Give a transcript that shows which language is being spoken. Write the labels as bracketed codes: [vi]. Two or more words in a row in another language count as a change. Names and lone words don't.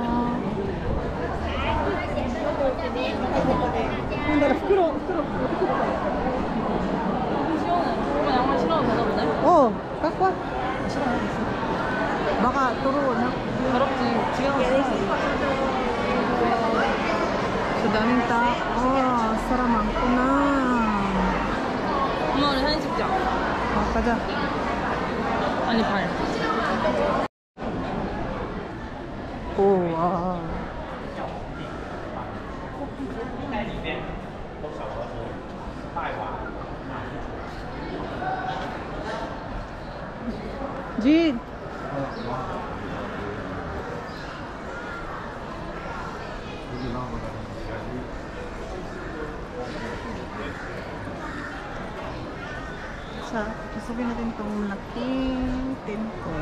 [ko] 나 부끄러워. 엄마 양말 신어도 되나 보네? 갖고 와. [tl] baka turo na. [ko] 더럽지. [tl] Sa daming tao. Sarap 많구나. [ko] 엄마 우리 사진 찍자. 가자. 아니 발. [en] Oh, wow. Jin. [tl] Sa, sabihin natin itong laking temple.